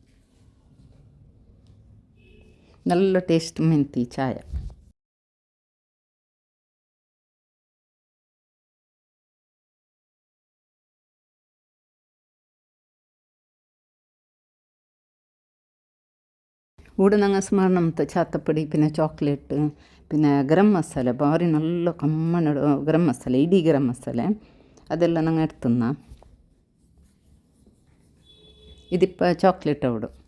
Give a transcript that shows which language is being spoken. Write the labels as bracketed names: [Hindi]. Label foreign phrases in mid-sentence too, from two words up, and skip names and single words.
[Malayalam] നല്ല ടേസ്റ്റ് ಮೆಂತಿ ചായ. [Kannada] ಊಟ ನಂಗೆ ಸುಮಾರು ನಮ್ದು ಚಾತಪುಡಿ [Malayalam] പിന്നെ ചോക്ലേറ്റ് പിന്നെ [Kannada] ಗರಂ ಮಸಾಲೆ ಭಾರಿ നല്ല ಕಮ್ಮನ ಗರಂ ಮಸಾಲೆ, ಇಡೀ ಗರಂ ಮಸಾಲೆ ಅದೆಲ್ಲ ನಂಗೆ ಎಡ್ತುನ್ನ. [Malayalam] ഇതിപ്പോൾ ചോക്ലേറ്റ് അവിടെ